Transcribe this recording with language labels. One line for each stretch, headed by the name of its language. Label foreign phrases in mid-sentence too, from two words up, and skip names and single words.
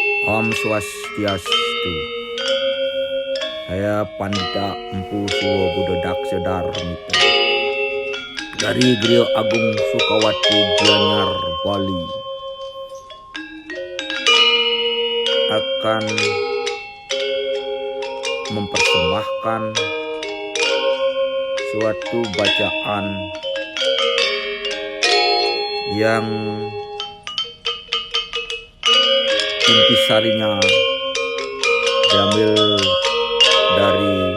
Indonesian: Om Swastiastu. Saya Pandita Empu Suwo Budodak Sedar Mito dari Griyo Agung Sukawati Gianyar, Bali, akan mempersembahkan suatu bacaan yang intisarinya diambil dari